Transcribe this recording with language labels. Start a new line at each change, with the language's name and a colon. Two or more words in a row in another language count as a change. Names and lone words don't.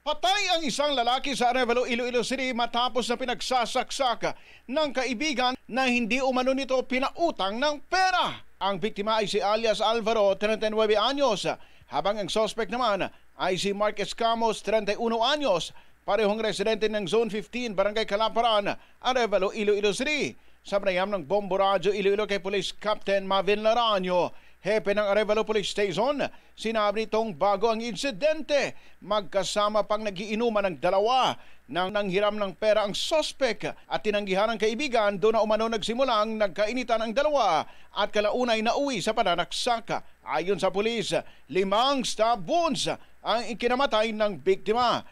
Filipino: Patay ang isang lalaki sa Arevalo, Iloilo City matapos na pinagsasaksak ng kaibigan na hindi umano nito pinautang ng pera. Ang biktima ay si alias Alvaro, 39 anyos, habang ang suspect naman ay si Mark Escamos, 31 anyos, parehong residente ng Zone 15, Barangay Calaparan, Arevalo, Iloilo City. Sa panayam ng Bombo Radio Iloilo kay Police Captain Mavin Laranio, hepe ng Arevalo Police Station, sinabi nitong bago ang insidente, magkasama pang nagiinuman ng dalawa nang nanghiram ng pera ang suspect at tinanggihan ng kaibigan. Doon na umano nagsimulang nagkainitan ang dalawa at kalaunay nauwi sa pananaksak. Ayon sa pulis, 5
English: stab wounds
Filipino: ang ikinamatay ng biktima.